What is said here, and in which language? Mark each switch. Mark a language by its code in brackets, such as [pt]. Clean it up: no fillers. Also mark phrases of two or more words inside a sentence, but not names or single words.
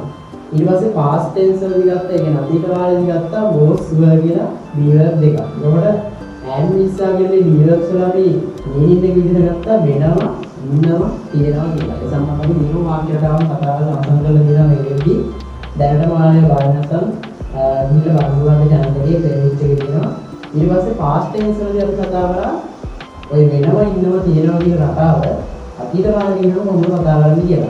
[si] ඊට පස්සේ [en] past tense [si] වලදී ගත්ත ඒ කියන්නේ අතීත කාලෙදී ගත්ත [en] was were [si] කියලා [en] be verb [si] දෙකක්. එතකොට [en] am is are [si] කියන [en] be verbs [si] වල අපි meaning එක විදිහට ගත්ත වෙනවා, ඉන්නවා, තියෙනවා කියලා. ඒ සම්බන්ධව අපි නියම වාක්‍ය රටාවක් කතා කරලා අවසන් කරලා දෙනවා මේකෙදී. දැනටම ආයේ බලන්න නැත්නම් ඊට බලන්න channel එකේ playlist එකේ තියෙනවා. ඊට පස්සේ [en] past tense [si] වලදී අපි කතා කරා ඔය වෙනවා ඉන්නවා තියෙනවා කියන රටාව අතීත කාලේ කියනකොට මොනවද කතා කරන්නේ කියලා.